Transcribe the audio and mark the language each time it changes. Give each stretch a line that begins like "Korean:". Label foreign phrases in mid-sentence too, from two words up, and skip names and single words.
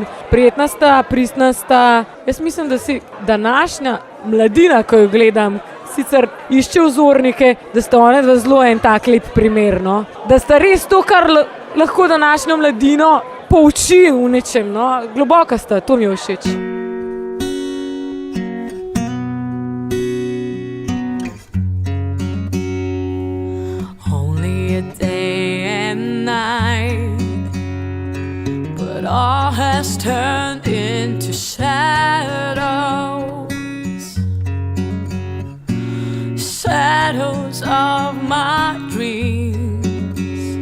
Slovenian: Prijetna sta, pristna sta. Jaz mislim, da si današnja mladina, ko jo gledam, sicer išče vzornike, da sta one dva zelo en tak lep primer, no. Da sta res to, kar lahko današnjo mladino pouči v nečem, no. Globoka sta, to mi je všeč.
English: A day and night, but all has turned into shadows of my dreams.